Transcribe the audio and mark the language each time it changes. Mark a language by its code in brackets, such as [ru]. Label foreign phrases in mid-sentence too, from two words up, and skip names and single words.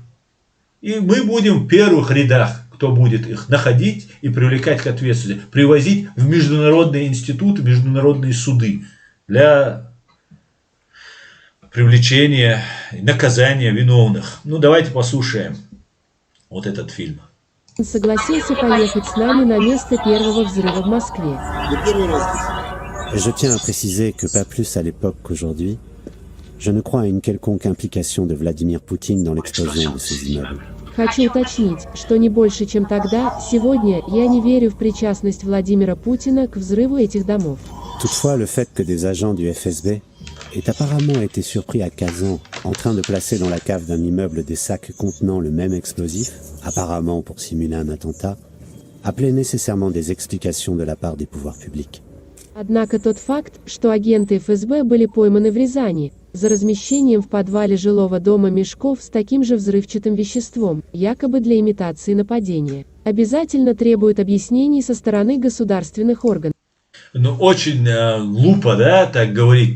[ru] И мы будем в первых рядах, кто будет их находить и привлекать к ответственности, привозить в международные институты, международные суды для привлечения и наказания виновных. Ну, давайте послушаем вот этот фильм. Согласился поехать с нами на место первого взрыва в Москве. [fr] Je tiens à préciser que pas plus à l'époque qu'aujourd'hui, je ne crois à une quelconque implication de Vladimir Poutine dans l'explosion de ces immeubles. [ru] Хочу уточнить, что не больше, чем тогда, сегодня, я не верю в причастность Владимира Путина к взрыву этих домов. [fr] Toutefois, le fait que des agents du FSB aient apparemment été surpris à Kazan en train de placer dans la cave d'un immeuble des sacs contenant le même explosif, apparemment pour simuler un attentat, appelait nécessairement des explications de la part des pouvoirs publics. [ru] Однако тот факт, что агенты ФСБ были пойманы в Рязани за размещением в подвале жилого дома мешков с таким же взрывчатым веществом, якобы для имитации нападения, обязательно требует объяснений со стороны государственных органов. Ну, очень глупо, да, так говорить.